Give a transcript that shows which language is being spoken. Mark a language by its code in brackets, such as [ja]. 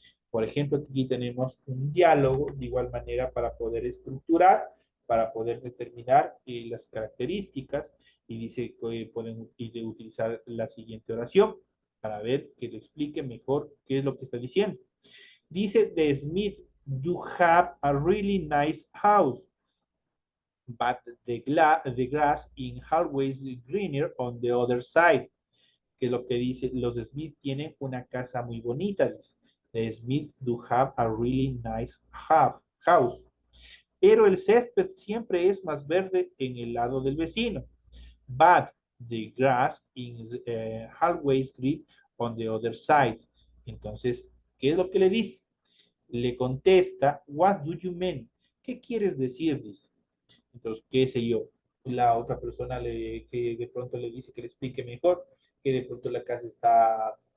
[es] Por ejemplo, aquí tenemos un diálogo de igual manera para poder estructurar, para poder determinar las características y dice que pueden utilizar la siguiente oración para ver que le explique mejor qué es lo que está diciendo. Dice, [en] the Smith do have a really nice house, but the grass in hallways greener on the other side. [es] Que lo que dice, los Smith tienen una casa muy bonita, dice. [en] The Smith do have a really nice house. [es] Pero el césped siempre es más verde en el lado del vecino. [en] But the grass is always green on the other side. [es] Entonces, ¿qué es lo que le dice? Le contesta, [en] what do you mean? [es] ¿Qué quieres decir? Dice. Entonces, qué sé yo, la otra persona que de pronto le dice que le explique mejor, que de pronto la casa está,